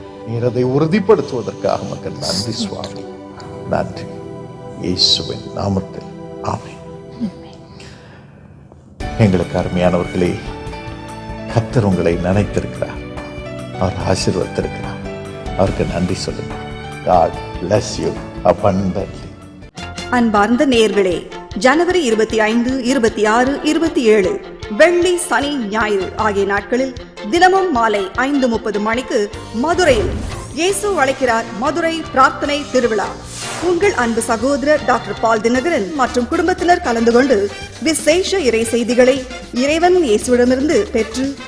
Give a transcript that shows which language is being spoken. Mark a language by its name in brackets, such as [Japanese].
[Tamil] நீர் அதை உறுதிப்படுத்துவதற்காக மக்கள் நன்றி சுவாமி, நன்றி. இயேசுவின் நாமத்தில் ஆமென். எங்களுக்கு அருமையானவர்களே, கர்த்தர் உங்களை நினைத்திருக்கிறார், அவர் ஆசீர்வதித்திருக்கிறார். அவருக்கு நன்றி சொல்லுங்க. [English] God bless you abundantly. [Tamil] அன்பார்ந்த நேயர்களே, ஜனவரி 25, 26, 27 வெள்ளி, சனி, ஞாயிறு ஆகிய நாட்களில் தினமும் மாலை 5:30 மணிக்கு மதுரையில் இயேசு அழைக்கிறார் மதுரை பிரார்த்தனை திருவிழா. உங்கள் அன்பு சகோதரர் டாக்டர் பால் தினகரன் மற்றும் குடும்பத்தினர் கலந்து கொண்டு விசேஷ இறை செய்திகளை இறைவன் இயேசுவிடமிருந்து பெற்று